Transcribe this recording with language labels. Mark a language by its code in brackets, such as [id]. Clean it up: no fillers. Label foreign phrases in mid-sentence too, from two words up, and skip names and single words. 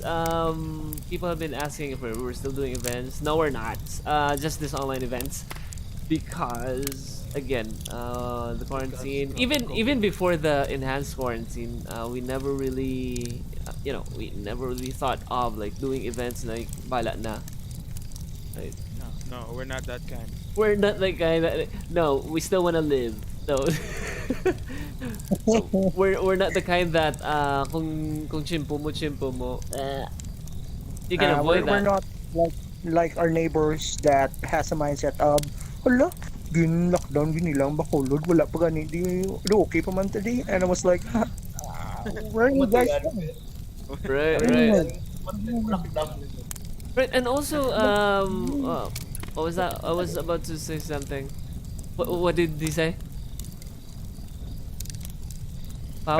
[en] People have been asking if we're still doing events. No, we're not. Just this online events, because again, the quarantine. Even before the enhanced quarantine, we never really, we never really thought of like doing events like [hil] bala na. [en] Right? No, we're not that kind. We're not like guy that. No, we still want to live. No. We're not the kind that [hil] kung chimpo mo [en] you can avoid We're that. not like our neighbors that has a mindset of, [hil] hala, gin lockdown gini lang bakulod wala pa gani di okay pa man today, [en] and I was like, where are you guys from? Right, Where are right, you right. And also what was that? I was about to say something. What did he say? How?